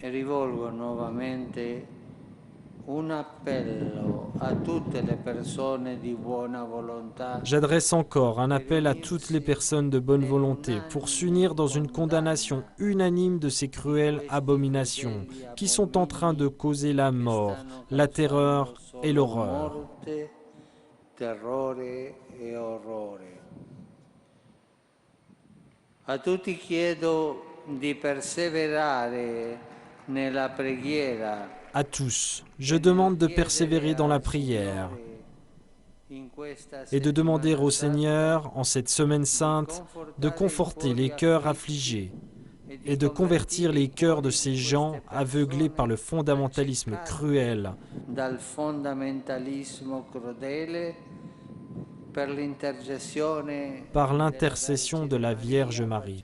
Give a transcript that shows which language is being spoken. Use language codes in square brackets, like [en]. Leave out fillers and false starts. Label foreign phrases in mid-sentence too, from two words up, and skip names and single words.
[fr] J'adresse encore un appel à toutes les personnes de bonne volonté pour s'unir dans une condamnation unanime de ces cruelles abominations qui sont en train de causer la mort, la terreur et l'horreur. [it] A tutti chiedo di perseverare nella preghiera. [fr] À tous, je demande de persévérer dans la prière et de demander au Seigneur, en cette semaine sainte, de conforter les cœurs affligés et de convertir les cœurs de ces gens aveuglés par le fondamentalisme cruel, par l'intercession de la Vierge Marie.